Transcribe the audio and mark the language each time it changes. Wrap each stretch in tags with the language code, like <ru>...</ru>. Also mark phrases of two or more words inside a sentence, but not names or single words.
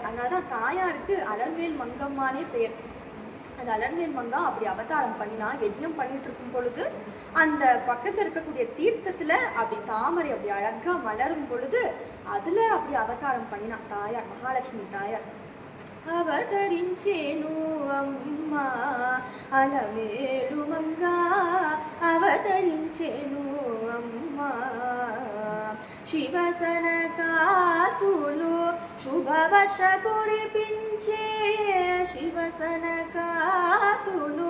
<ta>அதனாலதான் தாயாருக்கு அலர்மேல் மங்கம்மானே பெயர். அந்த அலர்மேல் மங்கா அப்படி அவதாரம் பண்ணினா, யஜ்ஞம் பண்ணிட்டு இருக்கும் பொழுது அந்த பக்கத்துல இருக்கக்கூடிய தீர்த்தத்துல அப்படி தாமரை அப்படி அழகா மலரும் பொழுது அதுல அப்படி அவதாரம் பண்ணினா தாயார், மகாலட்சுமி தாயார்.</ta> <te>అవతరించేను అమ్మ అలమేలుమంగా, అవతరించేను అమ్మ శివసనకాతులు శుభవర్ష కురిపించే, శివసనకాతులు</te>